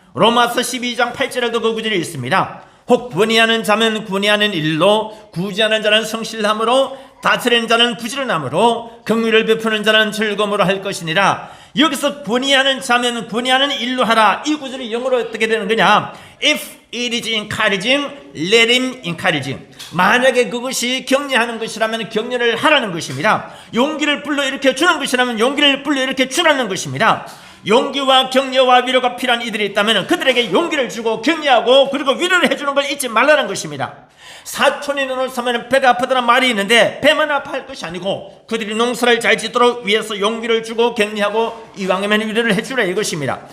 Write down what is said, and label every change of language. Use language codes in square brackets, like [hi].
[ko] 로마서 12장 8절에도 그 구절이 있습니다. 혹 분이하는 자면 분이하는 일로, 구제하는 자는 성실함으로, 다스리는 자는 부지런함으로, 긍휼을 베푸는 자는 즐거움으로 할 것이니라. 여기서 분이하는 자면 분이하는 일로 하라. 이 구절이 영어로 어떻게 되는 거냐? [en] If it is encouraging, let him encouraging. [ko] 만약에 그것이 격려하는 것이라면 격려를 하라는 것입니다. 용기를 불러일으켜 주는 것이라면 용기를 불러일으켜 주라는 것입니다. 용기와 격려와 위로가 필요한 이들이 있다면 그들에게 용기를 주고 격려하고 그리고 위로를 해주는 걸 잊지 말라는 것입니다. 사촌이 눈을 사면 배가 아프다는 말이 있는데 배만 아파할 것이 아니고 그들이 농사를 잘 짓도록 위해서 용기를 주고 격려하고 이왕이면 위로를 해주라 이것입니다.